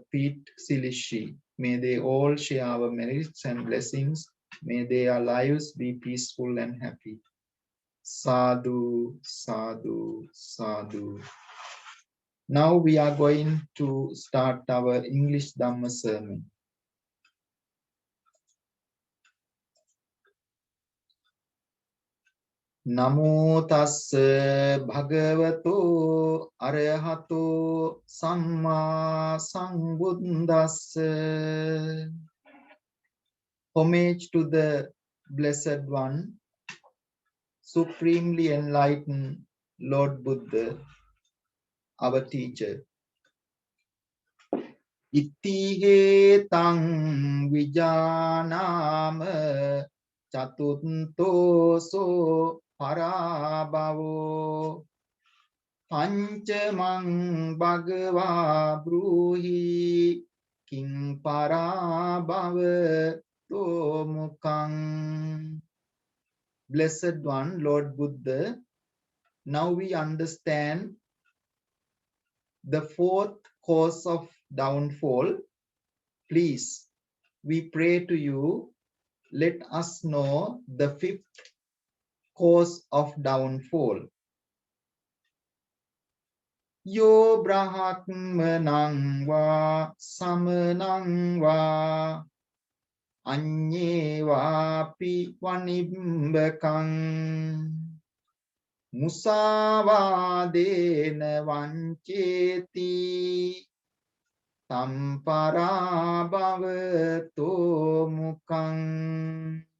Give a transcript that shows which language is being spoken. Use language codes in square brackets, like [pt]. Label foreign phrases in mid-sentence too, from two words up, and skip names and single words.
[en] Pete Schilizzi. May they all share our merits and blessings. May their lives be peaceful and happy. [pi] Sadhu, sadhu, sadhu. [en] Now we are going to start our English Dhamma sermon. [pi] Namo tassa bhagavato arahato samma sambuddhassa. [en] Homage to the Blessed One, Supremely Enlightened Lord Buddha, our teacher. [pi] Iti tang vijanama chatunto so parabhavo pancamang bhagava bruhi king parabhava to mukang. [en] Blessed One, Lord Buddha, now we understand the fourth cause of downfall. Please, we pray to you, let us know the fifth cause of downfall. [pi] Yo brahmanang va samanang va anye vapi vanimbakang musavadena vancheti tampara bhavato mukang.